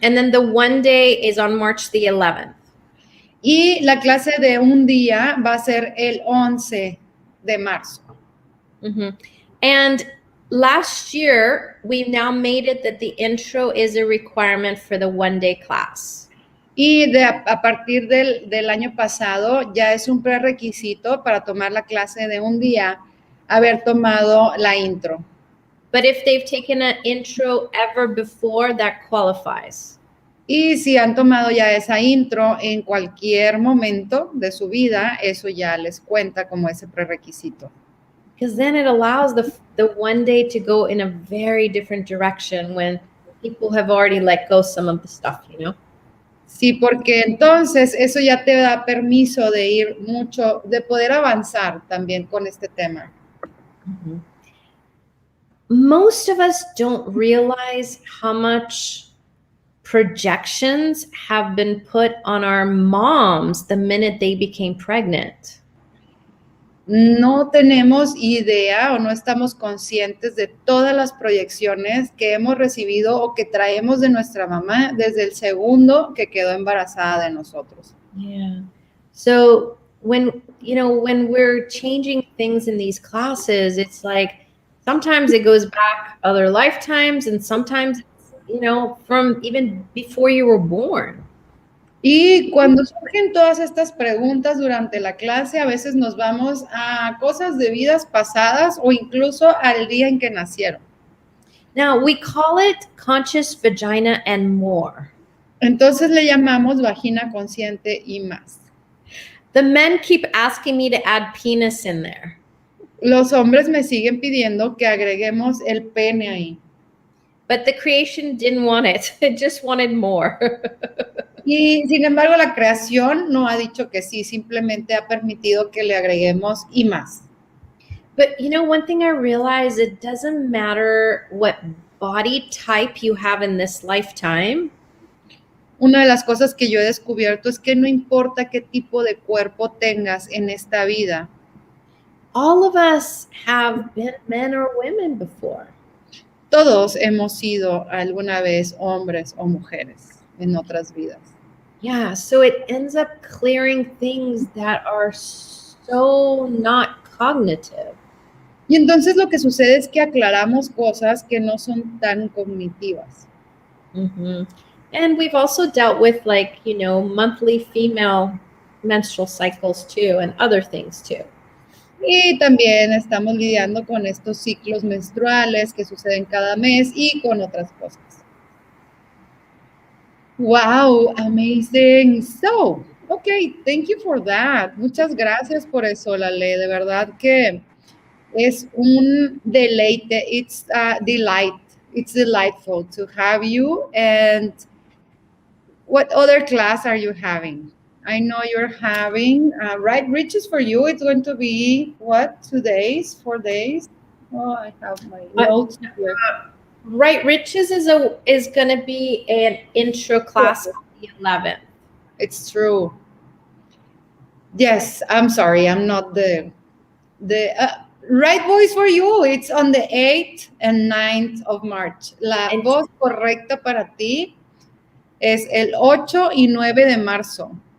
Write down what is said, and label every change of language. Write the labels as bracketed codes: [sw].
[en] And then the one day is on March the 11th. [es] Y la clase de un día va a ser el 11 de marzo. Mm-hmm. [en] And last year, we've now made it that the intro is a requirement for the one-day class. [es] Y a partir del año pasado ya es un prerequisito para tomar la clase de un día haber tomado la intro. [en] But if they've taken an intro ever before, that qualifies. [es] Y si han tomado ya esa intro en cualquier momento de su vida, eso ya les cuenta como ese prerequisito. [en] Because then it allows the one day to go in a very different direction when people have already let go some of the stuff, you know? [es] Sí, porque entonces eso ya te da permiso de ir mucho, de poder avanzar también con este tema. Mm-hmm. [en] Most of us don't realize how much projections have been put on our moms the minute they became pregnant. [es] No tenemos idea o no estamos conscientes de todas las proyecciones que hemos recibido o que traemos de nuestra mamá desde el segundo que quedó embarazada de nosotros. [en] Yeah. So when we're changing things in these classes, it's like sometimes it goes back other lifetimes and sometimes from even before you were born. [es] Y cuando surgen todas estas preguntas durante la clase, a veces nos vamos a cosas de vidas pasadas o incluso al día en que nacieron. [en] Now, we call it conscious vagina and more. [es] Entonces le llamamos vagina consciente y más. [en] The men keep asking me to add penis in there. [es] Los hombres me siguen pidiendo que agreguemos el pene ahí. [en] But the creation didn't want it. It just wanted more. [es] Y sin embargo, la creación no ha dicho que sí, simplemente ha permitido que le agreguemos y más. [en] But one thing I realized, it doesn't matter what body type you have in this lifetime. [es] Una de las cosas que yo he descubierto es que no importa qué tipo de cuerpo tengas en esta vida. [en] All of us have been men or women before. [es] Todos hemos sido alguna vez hombres o mujeres en otras vidas. [en] Yeah, so it ends up clearing things that are so not cognitive. [es] Y entonces lo que sucede es que aclaramos cosas que no son tan cognitivas. Mm-hmm. [en] And we've also dealt with monthly female menstrual cycles too and other things too. [es] Y también estamos lidiando con estos ciclos menstruales que suceden cada mes y con otras cosas. [en] Wow, amazing. So, okay, thank you for that. [es] Muchas gracias por eso, Laleh. De verdad que es un deleite. [en] It's a delight. It's delightful to have you. And what other class are you having? I know you're having Right Riches for you. It's going to be what? 2 days, 4 days? Oh, I have my notes here. Right Riches is going to be an intro class on the 11th. It's true. Yes, I'm sorry. I'm not the right voice for you. It's on the 8th and 9th of March. [es] La voz correcta para ti es el 8 y 9 de marzo.